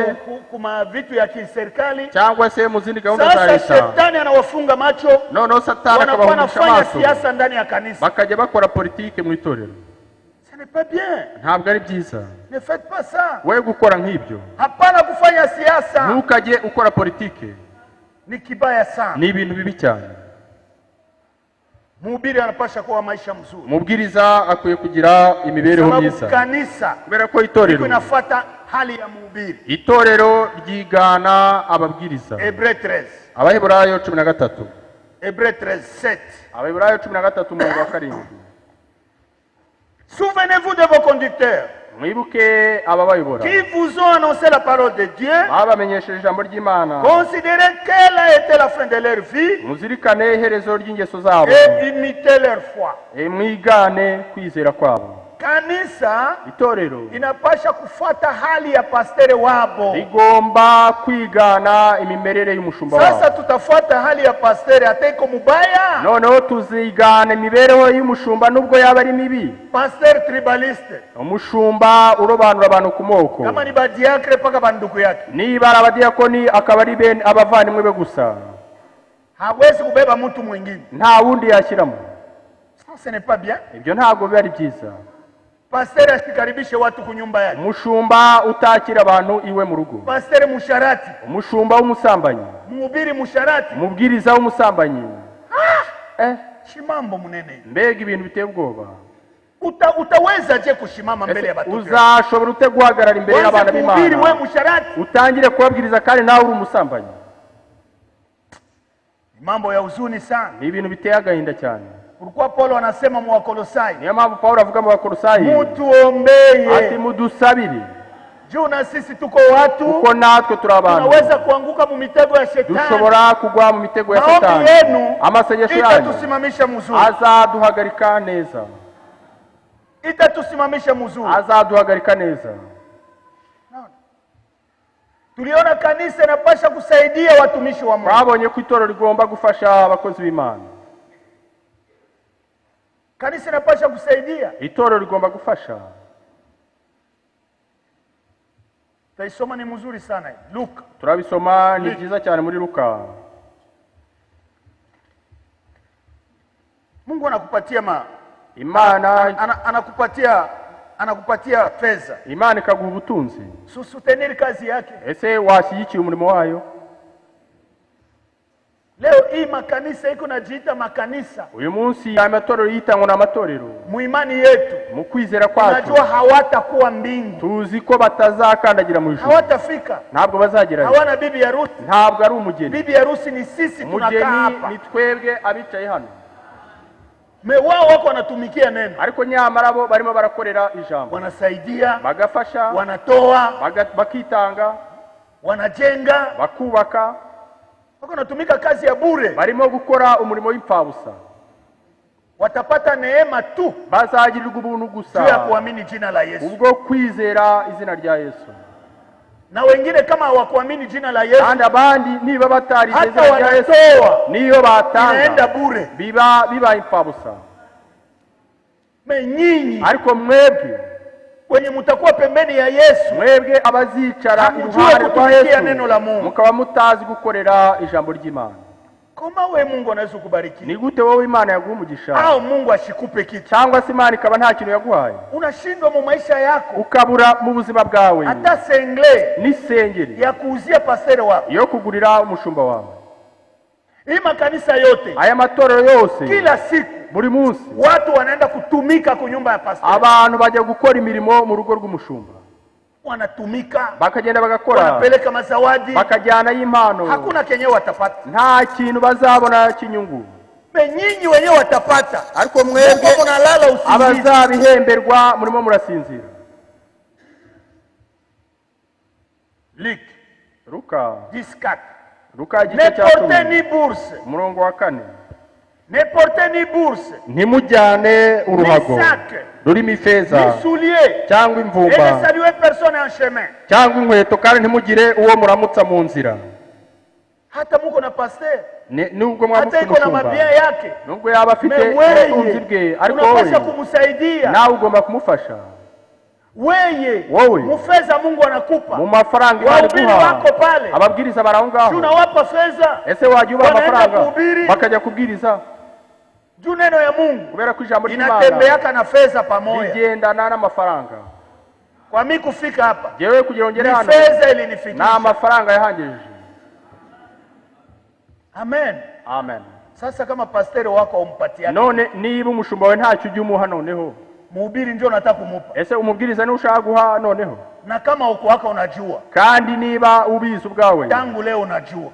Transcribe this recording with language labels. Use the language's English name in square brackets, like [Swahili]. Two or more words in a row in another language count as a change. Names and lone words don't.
[Swahili] kuma vitu ya kiserikali. [Kinyarwanda] cyangwa se mu zindi gahunda za [Swahili] Sasa [Kinyarwanda] leta. [Swahili] shetani anawafunga macho, [Kinyarwanda] Noneho satani [Swahili] wanakuwa [Kinyarwanda] akabahumisha [Swahili] nafanya [Kinyarwanda] amaso [Swahili] siasa ndani ya kanisa. [Kinyarwanda] bakajya bakora politike mu itorero. [French] Ce n'est pas bien. [Kinyarwanda] Ntabwo ari byiza [French] Ne faites pas ça. [Kinyarwanda] we gukora nk'ibyo. [Swahili] Hapana kufanya siasa. [Kinyarwanda] Ntukajye ukora politike, [Swahili] Ni kibaya sana. [Kinyarwanda] ni ibintu bibi cyane. [Swahili] Mhubiri anapasha kuwa maisha mzuri. [Kinyarwanda] Umubwiriza akwiye kugira imibereho [Swahili] Sababu [Kinyarwanda] myiza, [Swahili] kanisa [Kinyarwanda] kubera ko itorero [Swahili] inafuata hali ya mhubiri. [Kinyarwanda] ryigana ababwiriza. [French] Hébreux 13. [Kinyarwanda] Abaheburayo 13. [French] Hébreux 13:7. [Kinyarwanda] Abaheburayo 13 umurongo wa 7. [French] Souvenez-vous de vos conducteurs [Kinyarwanda] Mwibuke ababayobora [French] qui vous ont annoncé la parole de Dieu. [Kinyarwanda] babamenyesheje ijambo ry'Imana. [French] Considérez quelle a été la fin de leur vie [Kinyarwanda] Muzirikane iherezo ry'ingeso zabo, [French] et imitez leur foi. [Kinyarwanda] mwigane kwizera kwabo. [Swahili] Kanisa [Kinyarwanda] Itorero [Swahili] inapasha kufuata hali ya pastere wabo. [Kinyarwanda] rigomba kwigana imimerere y'umushumba [Swahili] Sasa [Kinyarwanda] wabo. [Swahili] tutafuata hali ya pastere hata iko mubaya. [Kinyarwanda] Noneho tuzigana imibereho y'umushumba nubwo yaba ari mibi. [French] Pasteur tribaliste [Kinyarwanda] Umushumba urobanura abantu ku moko, [Swahili] kama ni badiakre paka bandugu yake, [Kinyarwanda] niba ari abadiyakoni akaba ari bene abavandimwe be gusa, [Swahili] hawezi kubeba mtu mwingine. [Kinyarwanda] nta wundi yashyiramo. [French] Ce n'est pas bien. [Kinyarwanda] Ibyo ntabwo biba ari byiza. [Swahili] Pasteur asikaribishe watu kunyumba yake. [Kinyarwanda] Umushumba utakira abantu iwe mu rugo, [Swahili] Pasteur musharati, [Kinyarwanda] umushumba w'umusambanyi, [Swahili] mhubiri musharati, [Kinyarwanda] umubwiriza w'umusambanyi. [Swahili] shimambo munene. [Kinyarwanda] Mbega ibintu biteye ubwoba. [Swahili] Utaweza je kushimama mbele ya watu? [Kinyarwanda] Uzashobora ute guhagarara imbere y'abana [Swahili] Mhubiri we [Kinyarwanda] b'Imana [Swahili] musharati, [Kinyarwanda] utangire kubabwiriza kandi nawe uri umusambanyi? [Swahili] mambo ya huzuni sana. [Kinyarwanda] Ni ibintu biteye agahinda cyane. [Swahili] Ulikuwa Paulo anasema mu Wakolosai, [Kinyarwanda] Niyo mpamvu Pawulo avuga mu Bakolosayi [Swahili] mutuombeye. [Kinyarwanda] ati mudusabire, [Swahili] Juu na sisi tuko watu, [Kinyarwanda] kuko natwe turi abantu [Swahili] tunaweza kuanguka mu mitego ya shetani. [Kinyarwanda] dushobora kugwa mu mitego ya [Swahili] Maombi [Kinyarwanda] Satani. [Swahili] yenu [Kinyarwanda] Amasengesho yanyu [Swahili] itatusimamisha mzuri, [Kinyarwanda] azaduhagarika neza, [Swahili] itatusimamisha mzuri. [Kinyarwanda] azaduhagarika neza. [Swahili] Tuliona kanisa inapasha kusaidia watumishi wa Mungu. [Kinyarwanda] Twabonye ko itorero rigomba gufasha abakozi b'Imana. [Swahili] Kanisa inapasha kusaidia. [Kinyarwanda] Itorero rigomba gufasha. [Swahili] Taisoma ni mzuri sana hii. Luka. [Kinyarwanda] Turabisoma ni byiza cyane muri Luka. [Swahili] Mungu anakupatia [Kinyarwanda] Imana [Swahili] anakupatia fedha. [Kinyarwanda] Imana ikaguha ubutunzi. [Swahili] Susuteniri kazi yake. [Kinyarwanda] Ese washyigikiye umurimo wayo? [Swahili] Leo hii makanisa iko najiita makanisa. [Kinyarwanda] Uyu munsi amatorero yitangwa n'amatorero. [Swahili] Muimani yetu, [Kinyarwanda] Mu kwizera kwacu [Swahili] unajua hawatakuwa mbingu. [Kinyarwanda] tuzi ko batazakandagira mu ijuru. [Swahili] Hawatafika. [Kinyarwanda] Ntabwo bazagerayo. [Swahili] Hawana bibi harusi. [Kinyarwanda] Ntabwo ari umugeni. [Swahili] Bibi harusi ni sisi tunakaa [Kinyarwanda] Umugeni [Swahili] hapa. [Kinyarwanda] ni twebwe abicaye hano. [Swahili] Wao wako wanatumikia neno. [Kinyarwanda] Ariko nyamara bo barimo barakorera ijambo. [Swahili] Wanasaidia, [Kinyarwanda] Bagafasha, [Swahili] wanatoa, [Kinyarwanda] bakitanga, [Swahili] wanajenga. [Kinyarwanda] bakubaka. [Swahili] Wako wanatumika kazi ya bure. [Kinyarwanda] Barimo gukora umurimo w'imfabusa. [Swahili] Watapata neema tu [Kinyarwanda] Bazagirirwa ubuntu [Swahili] juu ya [Kinyarwanda] gusa [Swahili] kuamini jina la Yesu. [Kinyarwanda] ubwo kwizera izina rya Yesu. [Swahili] Na wengine kama hawakuamini jina la Yesu, [Kinyarwanda] Kandi abandi niba batarize [Swahili] hata [Kinyarwanda] izina rya Yesu, [Swahili] wanatoa, [Kinyarwanda] niyo batanga [Swahili] inaenda bure. [Kinyarwanda] biba imfabusa. [Swahili] Nyinyi [Kinyarwanda] Ariko mwebwe [Swahili] wenye mtakuwa pembeni ya Yesu, [Kinyarwanda] mwebwe abazicara [Swahili] hamjua [Kinyarwanda] iruhande rwa [Swahili] kutumikia neno la [Kinyarwanda] Yesu, [Swahili] Mungu. [Kinyarwanda] mukaba mutazi gukorera ijambo ry'Imana. [Swahili] kama we Mungu anaweza kubariki, [Kinyarwanda] Ni gute wowe Imana yaguha umugisha [Swahili] au Mungu ashikupe kitu, [Kinyarwanda] cyangwa se Imana ikaba nta kintu yaguhaye, [Swahili] unashindwa mu maisha yako [Kinyarwanda] ukabura mu buzima bwawe [Swahili] hata sengle [Kinyarwanda] n'isengeri [Swahili] ya kuuzia pasere wako. [Kinyarwanda] yo kugurira umushumba wawe? [Swahili] Hii makanisa yote, [Kinyarwanda] Aya matorero yose [Swahili] kila siku [Kinyarwanda] buri munsi [Swahili] watu wanaenda kutumika ku nyumba ya pasere. [Kinyarwanda] abantu bajya gukora imirimo mu rugo rw'umushumba, [Swahili] Wanatumika, [Kinyarwanda] bakagenda bagakora, [Swahili] wanapeleka mazawadi, [Kinyarwanda] bakajyana y'impano. [Swahili] hakuna kenye watapata. [Kinyarwanda] Nta kintu bazabona cy'inyungu. [Swahili] Nyinyi wenyewe watapata, [Kinyarwanda] Ariko mwebwe [Swahili] mnalala usingizi. [Kinyarwanda] abazabihemberwa murimo murasinzira. [French] Luc [Kinyarwanda] Luka 10:4. Luka [French] Ne [Kinyarwanda] igice cya [French] portez ni [Kinyarwanda] 10 [French] bourse, [Kinyarwanda] umurongo wa 4. [French] ne portez ni bourse, [Kinyarwanda] Ntimujyane uruhago [French] ni sac, [Kinyarwanda] rurimo ifeza [French] ni souliers, [Kinyarwanda] cyangwa [French] et ne [Kinyarwanda] imvumba [French] saluez personne en chemin. [Kinyarwanda] cyangwa inkweto, kandi ntimugire uwo muramutsa mu nzira. [Swahili] Hata muko na pasteur, [Kinyarwanda] Nubwo [Swahili] hata [Kinyarwanda] mwamutse [Swahili] iko na [Kinyarwanda] umushumba, [Swahili] mabia yake, [Kinyarwanda] nubwo yaba afite [Swahili] weye [Kinyarwanda] ubutunzi bwe, ariko [Swahili] unapasha [Kinyarwanda] wowe [Swahili] kumsaidia. [Kinyarwanda] nawe ugomba kumufasha. [Swahili] Wowe mufeza Mungu anakupa [Kinyarwanda] Mu mafaranga Imana [Swahili] wahubiri [Kinyarwanda] iguha, [Swahili] wako pale, [Kinyarwanda] ababwiriza bari aho ngaho. [Swahili] tunawapa fedha, [Kinyarwanda] Ese wajya ubaha [Swahili] wanaenda [Kinyarwanda] amafaranga [Swahili] kuhubiri. [Kinyarwanda] bakajya kubwiriza? [Swahili] Juu neno ya Mungu [Kinyarwanda] Kubera ko ijambo ry'Imana [Swahili] inatembeaka na fedha pamoja. [Kinyarwanda] rigendana n'amafaranga. [Swahili] Kwa mimi kufika hapa [Kinyarwanda] Jewe kugira ngo ngere [Swahili] ni [Kinyarwanda] hano [Swahili] fedha [Kinyarwanda] ni [Swahili] ilinifikisha. [Kinyarwanda] amafaranga yahangejeje. [Swahili] Amen. [Kinyarwanda] Amen. [Swahili] Sasa kama pasteri wako umpatia, [Kinyarwanda] None niba umushumba wawe ntacyo ujya umuha noneho, [Swahili] mhubiri ndio nataka kumupa, [Kinyarwanda] ese umubwiriza ni ushaka guha noneho? [Swahili] na kama uko wako unajua, [Kinyarwanda] Kandi niba ubizi ubwawe, [Swahili] tangu leo unajua,